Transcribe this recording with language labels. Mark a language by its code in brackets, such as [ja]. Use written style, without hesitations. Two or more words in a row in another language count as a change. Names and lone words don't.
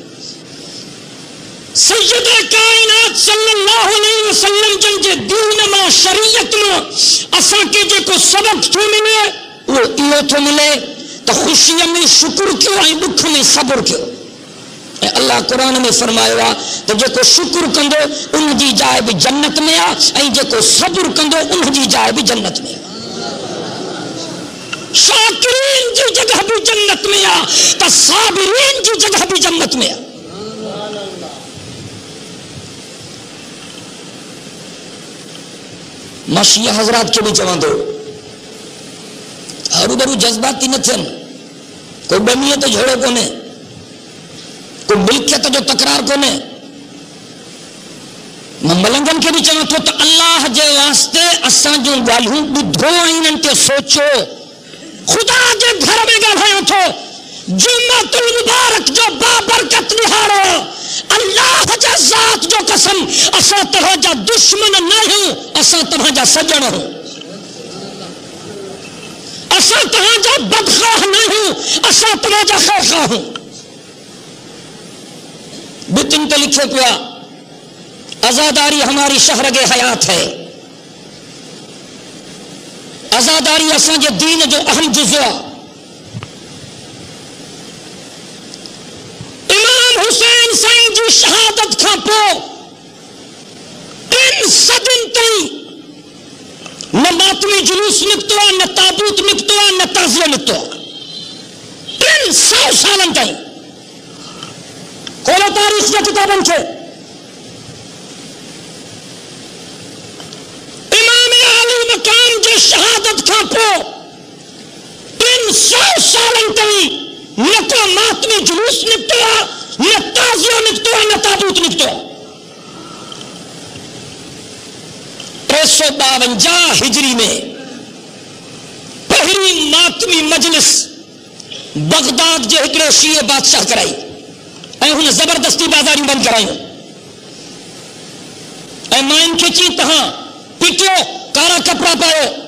[sd] सैयदे काइनात सल्लल्लाहु अलैहि वसल्लम जन जे दीन मां शरीयत मां असांखे जेको सबक थो मिले उहो इहो थो मिले त ख़ुशीअ में शुक्र कयो ऐं दुख में सब्र कयो। ऐं अल्लाह क़ुरान में फरमायो आहे त जेको शुक्र कंदो उन जी जाइ बि जन्नत में आहे ऐं जेको सब्र कंदो उन जी जाइ बि जन्नत में आहे। शाकिरीन जी जगह भी जन्नत में आ तो साबिरीन जी जगह भी जन्नत में आ। मशीह हजरात के भी चवंदो हरूभरू जज्बाती न थियनि, कोई ॿमीअ ते झोड़ो कोन्हे, कोई मिल्कियत जो तकरार कोन्हे। मां मलंगनि खे बि चवां थो त अल्लाह जे वास्ते असां जूं ॻाल्हियूं ॿुधो ऐं इन्हनि ते सोचो। खुदा जे घर में ॻाल्हायां थो, जुम्मतुल मुबारक जो बाबरकत निहारो। अल्लाह जे ज़ात जो कसम असां तव्हांजा दुश्मन न आहियूं, असां तव्हांजा सजण आहियूं। असां तव्हांजा बदख़्वाह न आहियूं, असां तव्हांजा ख़ैरख़्वाह आहियूं। बितिन पे लिखो पिया [ur] آزاداری ہماری شہ رگِ حیات ہے. [sd] आजादारी असांजे दीन जो अहम जुज़ो आहे। इमाम हुसैन साईं जी शहादत खां पोइ 3 सदियुनि ताईं न मातमी जुलूस निकितो आहे, न ताबूत निकितो आहे, न ताज़ियो निकितो आहे। 300 सालनि ताईं खोलो तारीख़ जे किताबनि खे। इमाम आली मकाम जे शहादत खां पोइ لیکن 100 سال تئی نہ کو ماتمی جلوس نکتو نہ تازیہ نکتو نہ تابوت نکتو 352 ہجری میں پہلی ماتمی مجلس بغداد جو ہکڑے شیعہ بادشاہ کرائی اے انہیں زبردستی بازاری بند کرائی اے مائن کھچی تہاں پیٹو کارا کپڑا پاؤ